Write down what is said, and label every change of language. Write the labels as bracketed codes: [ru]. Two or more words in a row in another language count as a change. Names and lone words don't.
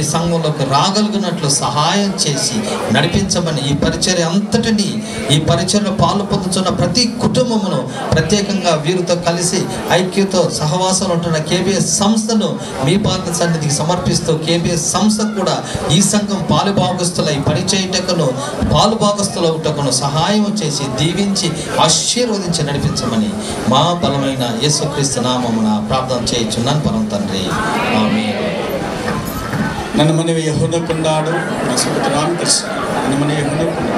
[te] సంఘంలోకి రాగలిగినట్లు సహాయం చేసి నడిపించమని ఈ పరిచర్య అంతటిని, ఈ పరిచర్యలో పాలు పొందుతున్న ప్రతి కుటుంబమును ప్రత్యేకంగా వీరితో కలిసి ఐక్యతో సహవాసం ఉంటున్న కేబిఎస్ సంస్థను మీ పాద సన్నిధికి సమర్పిస్తూ కేబిఎస్ సంస్థ కూడా ఈ సంఘం పాలుభాగస్తుల ఈ పరిచయటకును పాలుభాగస్తుల ఉటకును సహాయం చేసి దీవించి ఆశీర్వదించి నడిపించమని మా బలమైన యేసుక్రీస్తు నామమున ప్రార్థన చేయుచున్నాను పరమ తండ్రి, ఆమేన్. [kn] ನನ್ನ ಮನೆಯ ಯೆಹೋವನ ಕೊಂಡಾಡು ನನ್ನ ರಾಮಕೃಷ್ಣ ನನ್ನ ಮನೆಯ ಯೆಹೋವನ